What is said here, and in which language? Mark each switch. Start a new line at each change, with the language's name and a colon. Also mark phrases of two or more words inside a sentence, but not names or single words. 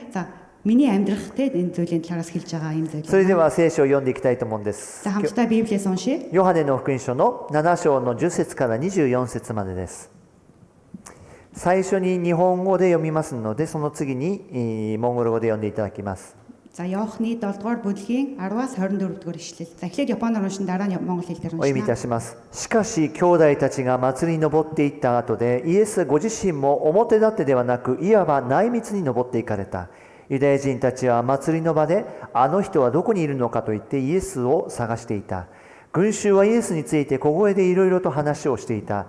Mongolian: ээ за миний амьдрах тийм энэ зүйлийн талаараас хэлж байгаа юм зүйл.
Japanese: それでは聖書を読んでいきたいと思うんです
Mongolian: За хамтдаа Библиэс уншия.
Japanese: ヨハネの福音書の7章の10節から24節までです。最初に日本語で読みますので、その次にモンゴル語で読んでいただきます。
Mongolian: За Иохны 7 дугаар бүлгийн 10-аас 24 дугаар ишлэл. За эхлээд Японоор уншин дараа нь монгол хэл дээр
Japanese: お読みいた
Mongolian: уншина.
Japanese: します。しかし兄弟たちが祭りに登っていった後で、イエスご自身も表立ってではなく、いわば内密に登っていかれた。ユダヤ人たちは祭りの場で、あの人はどこにいるのかと言ってイエスを探していた。群衆はイエスについて小声でいろいろと話をしていた。